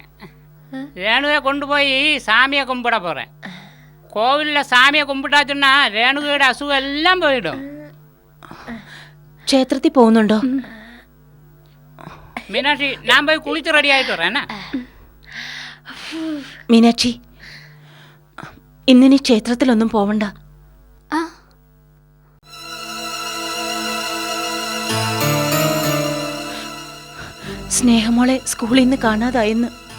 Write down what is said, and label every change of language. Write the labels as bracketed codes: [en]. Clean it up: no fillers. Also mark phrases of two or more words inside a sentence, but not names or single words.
[ta] ரேணுவை கொண்டு போய் சாமியை கும்பிட போகிறேன். கோவிலில் சாமியை கும்பிட்டாச்சுன்னா [ml] രേണുകയുടെ അസുഖം എല്ലാം പോയിടും. ക്ഷേത്രത്തിൽ പോകുന്നുണ്ടോ മീനാക്ഷി? ഞാൻ പോയി കുളിച്ച് റെഡി ആയിട്ട് വരാനാ. മീനാക്ഷി, ഇന്നിനി ക്ഷേത്രത്തിലൊന്നും പോവണ്ട. സ്നേഹമോളെ സ്കൂളിൽ നിന്ന് കാണാതായെന്ന്.